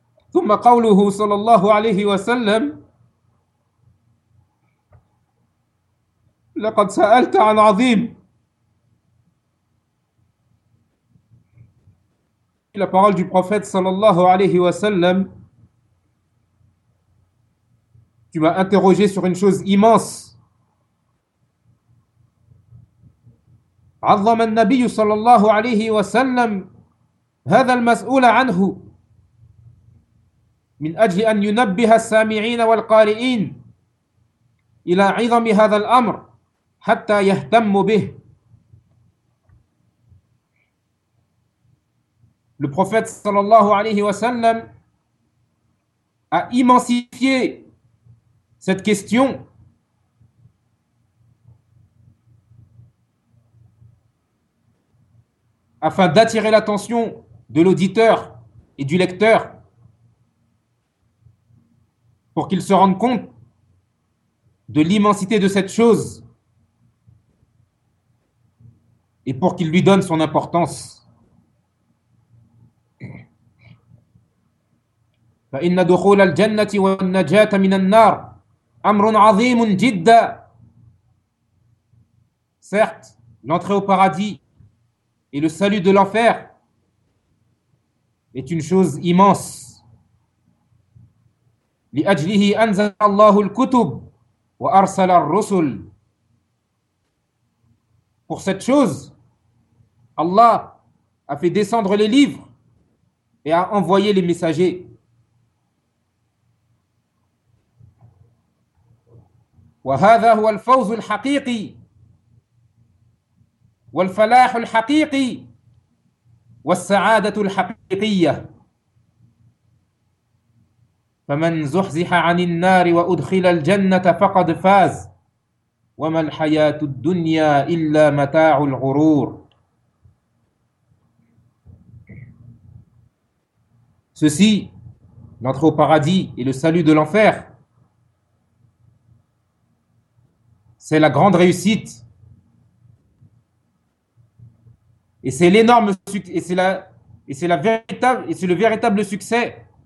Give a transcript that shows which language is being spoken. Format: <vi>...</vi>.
<ar>ثم قوله صلى الله عليه وسلم لقد سألت عن عظيم.</ar> <fr>La parole du prophète</fr> <ar>صلى الله عليه وسلم:</ar> <fr>tu m'as interrogé sur une chose immense.</fr> <ar>عظم النبي صلى الله عليه وسلم هذا المسؤول عنه من أجل أن ينبه السامعين والقارئين إلى عظم هذا الأمر حتى يهتم به.</ar> <fr>Le prophète</fr> <ar>sallallahu alayhi wa sallam</ar> <fr>a immensifié cette question afin d'attirer l'attention de l'auditeur et du lecteur pour qu'ils se rendent compte de l'immensité de cette chose et pour qu'ils lui donnent son importance.</fr> <ar>فَإِنَّ دُخُولَ الْجَنَّةِ وَالنَّجَاةَ مِنَ النَّارِ أَمْرٌ عَظِيمٌ جِدًّا.</ar> <fr>Certes, l'entrée au paradis et le salut de l'enfer est une chose immense.</fr> <ar>لأجله أنزل الله الكتب وأرسل الرسل.</ar> <fr>Pour cette chose, Allah a fait descendre les livres et a envoyé les messagers.</fr> <ar>وهذا هو الفوز الحقيقي والفلاح الحقيقي والسعادة الحقيقية. فمن زحزح عن النار وأدخل الجنة فقد فاز وما الحياة الدنيا إلا متاع الغرور.</ar> <fr>Ceci, l'entrée au paradis et le salut de l'enfer, c'est la grande réussite et c'est l'énorme succès c'est le véritable succès.</fr>